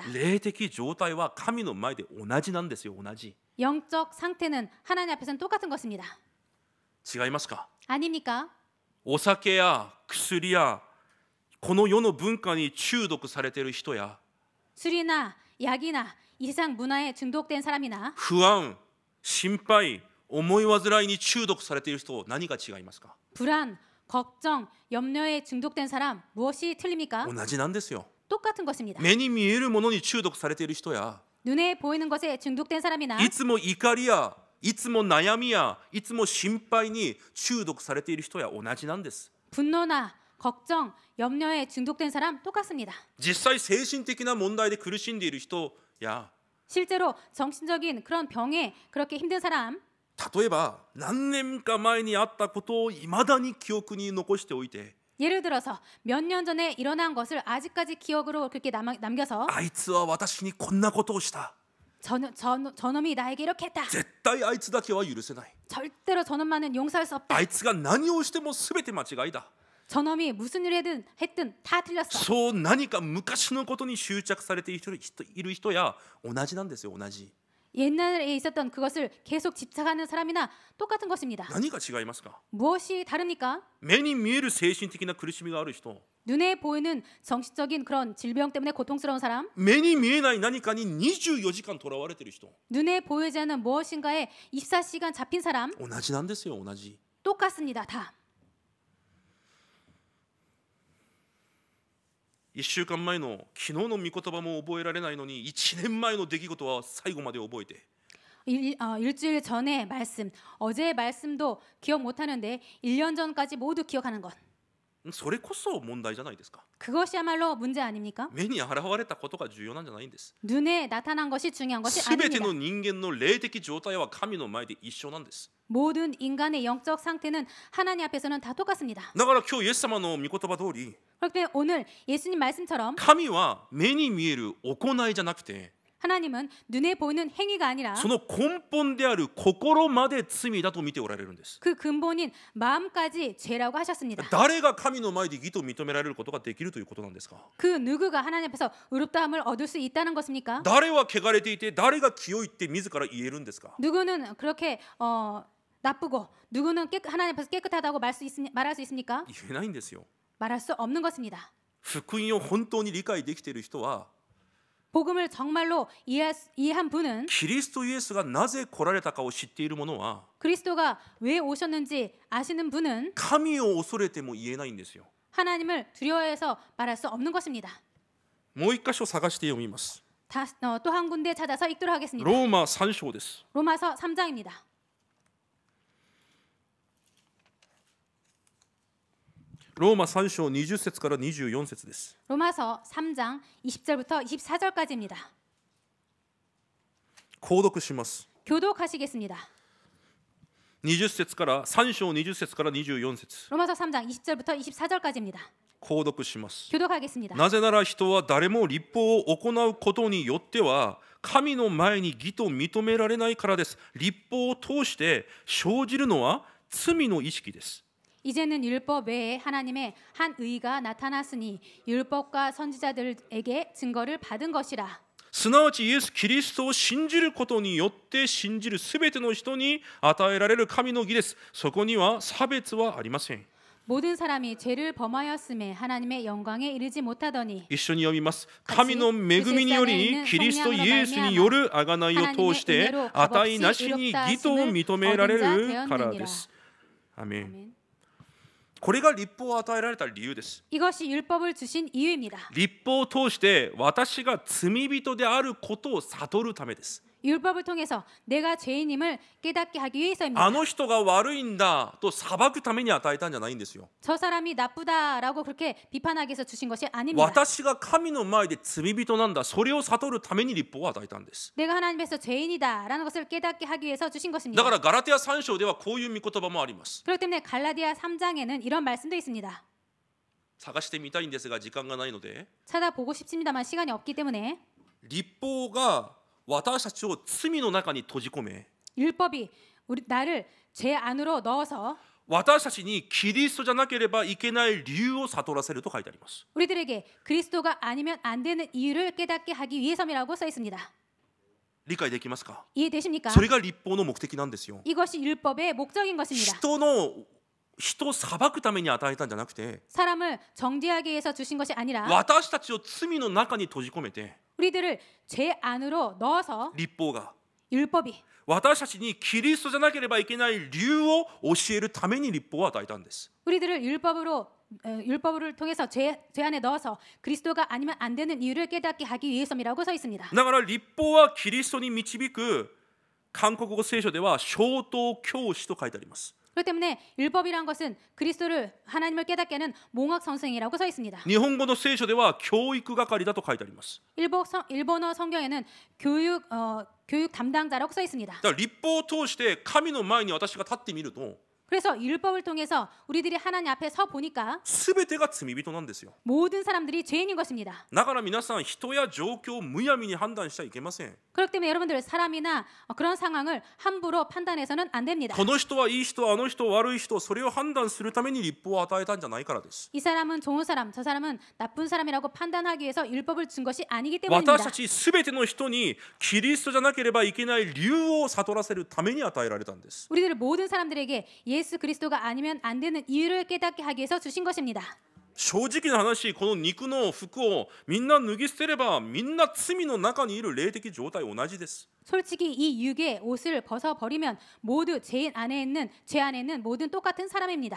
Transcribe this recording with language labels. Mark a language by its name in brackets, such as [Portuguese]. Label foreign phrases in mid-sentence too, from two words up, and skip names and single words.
[Japanese] 霊的状態は神の前で同じなんですよ。同じ。 [Korean] 영적 상태는 하나님 앞에서는 똑같은 것입니다. [Japanese] 違いますか？ [Korean] 아닙니까? [Japanese] お酒や薬やこの世の文化に中毒されている人や、 [Korean] 술이나 약이나 이 세상 문화에 중독된 사람이나 [Japanese] 不安、心配、思い煩いに中毒されている人、何が違いますか？ [Korean] 불안, 걱정, 염려에 중독된 사람 무엇이 틀립니까? [Japanese] 同じなんですよ。 [Korean] 똑같은 것입니다. [Japanese] 目に見えるものに中毒されている人や、 [Korean] 눈에 보이는 것에 중독된 사람이나 [Japanese] いつも怒りやいつも悩みやいつも心配に中毒されている人や同じなんです。 [Korean] 분노나 걱정, 염려에 중독된 사람 똑같습니다. [Japanese] 実際精神的な問題で苦しんでいる人や、 [Korean] 실제로 정신적인 그런 병에 그렇게 힘든 사람 [Japanese] 例えば何年か前にあったことをいまだに記憶に残しておいて、 [Korean] 예를 들어서 몇 년 전에 일어난 것을 아직까지 기억으로 그렇게 남겨서 [Japanese] あいつは私にこんなことをした、 [Korean] 저놈이 나에게 이렇게 했다. [Japanese] 絶対あいつだけは許せない、 [Korean] 절대로 저놈만은 용서할 수 없다. [Japanese] あいつが何をしても全て間違いだ、 [Korean] 저놈이 무슨 일을 했든 다 틀렸어. [Japanese] そう何か昔のことに執着されている人や同じなんですよ。同じ。 [Korean] 옛날에 있었던 그것을 계속 집착하는 사람이나 똑같은 것입니다. [Japanese] 何が違いますか？ [Korean] 무엇이 다릅니까? [Japanese] 目に見える精神的な苦しみがある人、 [Korean] 눈에 보이는 정신적인 그런 질병 때문에 고통스러운 사람, [Japanese] 目に見えない何かに24時間とらわれている人、 [Korean] 눈에 보이지 않는 무엇인가에 24시간 잡힌 사람 [Japanese] 同じなんですよ。同じ。 [Korean] 똑같습니다. 다. [Japanese] 1 週間前の昨日の御言葉も覚えられないのに1年前の出来事は最後まで覚えて、 [Korean] 일주일 전의 말씀, 어제의 말씀도 기억 못하는데 1년 전까지 모두 기억하는 것. [Japanese] それこそ問題じゃないですか。 [Korean] 그것이야말로 문제 아닙니까? [Japanese] 目に現れたことが重要なんじゃないんです。 [Korean] 눈에 나타난 것이 중요한 것이 [Japanese] すべて [Korean] 아닙니다. [Japanese] の人間の霊的状態は神の前で一緒なんです。 [Korean] 모든 인간의 영적 상태는 하나님 앞에서는 다 똑같습니다. [Japanese] だから今日イエス様の御言葉通り、 [Korean] 그렇기 때문에 오늘 예수님 말씀처럼 [Japanese] 神は目に見える行いじゃなくて、 [Korean] 하나님은 눈에 보이는 행위가 아니라 [Japanese] その根本である心まで罪だと見ておられるんです。 [Korean] 그 근본인 마음까지 죄라고 하셨습니다. [Japanese] 誰が神の前で義と認められることができるということなんですか？ [Korean] 그 누구가 하나님 앞에서 의롭다함을 얻을 수 있다는 것입니까? [Japanese] 誰は汚れていて誰が清いって自ら言えるんですか？ [Korean] 누구는 그렇게 나쁘고 누구는 하나님 앞에서 깨끗하다고 말할 수 있습니까? [Japanese] 言えないんですよ。 [Korean] 말할 수 없는 것입니다. [Japanese] 福音を本当に理解できている人は、 [Korean] 복음을 정말로 이해한 분은 [Japanese] キリストイエスがなぜ来られたかを知っている者は、 [Korean] 그리스도가 왜 오셨는지 아시는 분은 [Japanese] 神を恐れても言えないんですよ。 [Korean] 하나님을 두려워해서 말할 수 없는 것입니다. [Japanese] もう一箇所探して読みます。 [Korean] 또 한 군데 찾아서 읽도록 하겠습니다. [Japanese] ローマ3章です。 [Korean] 로마서 3장입니다. [Japanese] ローマ3章20節から24節です。 [Korean] 로마서 3장 20절부터 24절까지입니다. [Japanese] 購読します。 [Korean] 교독하시겠습니다. [Japanese] 20節から3章20節から24節 [Korean] 로마서 3장 20절부터 24절까지입니다. [Japanese] 購読します。 [Korean] 교독하겠습니다. [Japanese] なぜなら人は誰も律法を行うことによっては神の前に義と認められないからです。律法を通して生じるのは罪の意識です。 [Korean] 이제는 율법 외에 하나님의 한 의가 나타났으니 율법과 선지자들에게 증거를 받은 것이라. [Japanese] すなわちイエス・キリストを信じることによって信じるすべての人に与えられる神の義です。そこには差別はありません。 [Korean] 모든 사람이 죄를 범하였음에 하나님의 영광에 이르지 못하더니 [Japanese] 一緒に読みます。神の恵みによりキリストイエスによる贖いを通して値なしに義と認められるからです。アメン。これが律法を与えられた理由です。 [Korean] 이것이 율법을 주신 이유입니다. [Japanese] 律法を通して私が罪人であることを悟るためです。 [Korean] 율법을 통해서 내가 죄인임을 깨닫게 하기 위해서입니다. [Japanese] あの人が悪いんだと裁くために与えたんじゃないんですよ。 [Korean] 저 사람이 나쁘다라고 그렇게 비판하기 위해서 주신 것이 아닙니다. [Japanese] 私が神の前で罪人なんだ、それを悟るために律法を与えたんです。 [Korean] 내가 하나님께서 죄인이다라는 것을 깨닫게 하기 위해서 주신 것입니다. [Japanese] だからガラテヤ3章ではこういう御言葉もあります。 [Korean] 그렇기 때문에 갈라디아 3장에는 이런 말씀도 있습니다. [Japanese] 探してみたいんですが時間がないので、 [Korean] 찾아보고 싶습니다만 시간이 없기 때문에 [Japanese] 律法が私たちを罪の中に閉じ込め、 [Korean] 율법이 나를 죄 안으로 넣어서 [Japanese] 私たちにキリストじゃなければいけない理由を悟らせると書いてあります。 [Korean] 우리들에게 그리스도가 아니면 안 되는 이유를 깨닫게 하기 위해서이라고 써 있습니다. [Japanese] 理解できますか？ [Korean] 이해되십니까? [Japanese] それが律法の目的なんですよ。 [Korean] 이것이 율법의 목적인 것입니다. [Japanese] 人を裁くために与えたんじゃなくて、 [Korean] 사람을 정죄하기 위해서 주신 것이 아니라 [Japanese] 私たちを罪の中に閉じ込めて、 [Korean] 우리들을 죄 안으로 넣어서 [Japanese] 律法が [Korean] 율법이 [Japanese] 私たちにキリストじゃなければいけない理由を教えるために律法を与えたんです。 [Korean] 우리들을 율법을 통해서 죄 안에 넣어서 그리스도가 아니면 안 되는 이유를 깨닫게 하기 위해서이라고 써 있습니다. [Japanese] だから律法はキリストに導く、韓国語聖書では小等教師と書いてあります。 [Korean] 그렇기 때문에 율법이란 것은 그리스도를 하나님을 깨닫게 하는 몽학 선생이라고 써 있습니다. [Japanese] 日本語の聖書では教育係だと書いてあります。 [Korean] 일본어 성경에는 교육 담당자라고 써 있습니다. [Japanese] だから律法を通して神の前に私が立ってみると、 [Korean] 그래서 율법을 통해서 우리들이 하나님 앞에 서 보니까 [Japanese] 全てが罪人なんですよ。 [Korean] 모든 사람들이 죄인인 것입니다. [Japanese] だから皆さん人や状況をむやみに判断しちゃいけません。 [Korean] 그렇기 때문에 여러분들 사람이나 그런 상황을 함부로 판단해서는 안 됩니다. [Japanese] この人はいい人、あの人悪い人、それを判断するために律法を与えたんじゃないからです。 [Korean] 이 사람은 좋은 사람, 저 사람은 나쁜 사람이라고 판단하기 위해서 율법을 준 것이 아니기 때문입니다. [Japanese] 私たち全ての人にキリストじゃなければいけない理由を悟らせるために与えられたんです。 [Korean] 우리들 모든 사람들에게 예수 그리스도가 아니면 안 되는 이유를 깨닫게 하기 위해서 주신 것입니다. [Japanese] 正直な話、この肉の服をみんな脱ぎ捨てればみんな罪の中にいる霊的状態同じです。 [Korean] 솔직히 이 육의 옷을 벗어버리면 모두 죄 안에 있는 모든 똑같은 사람입니다.